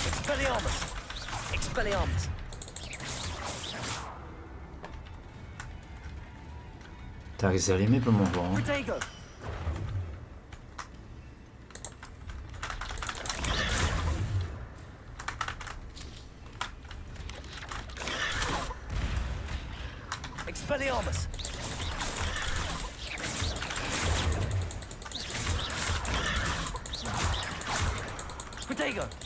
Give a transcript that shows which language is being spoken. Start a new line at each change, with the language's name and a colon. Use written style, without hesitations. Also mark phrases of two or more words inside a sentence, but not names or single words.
Czech: Expelliarmus! Expelliarmus! Tak zelí mi pomohlo. Protego! Expelliarmus! Protego!